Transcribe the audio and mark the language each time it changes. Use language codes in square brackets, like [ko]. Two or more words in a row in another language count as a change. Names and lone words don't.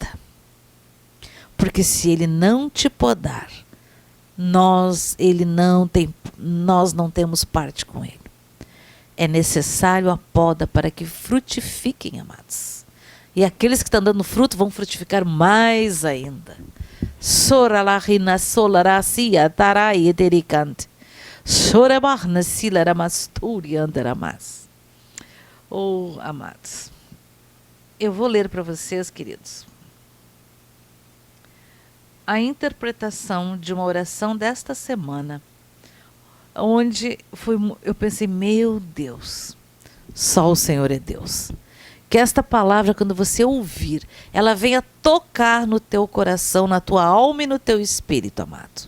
[pt] Porque se Ele não te podar, nós não temos parte com Ele. É necessário a poda para que frutifiquem, amados. E aqueles que estão dando fruto vão frutificar mais ainda. Soralahina solaracia tarai etericante. Sorabarna silaramasturi andaramas. Oh, amados. Eu vou ler para vocês, queridos, a interpretação de uma oração desta semana, onde eu pensei, meu Deus, só o Senhor é Deus. Que esta palavra, quando você ouvir, ela venha tocar no teu coração, na tua alma e no teu espírito, amado.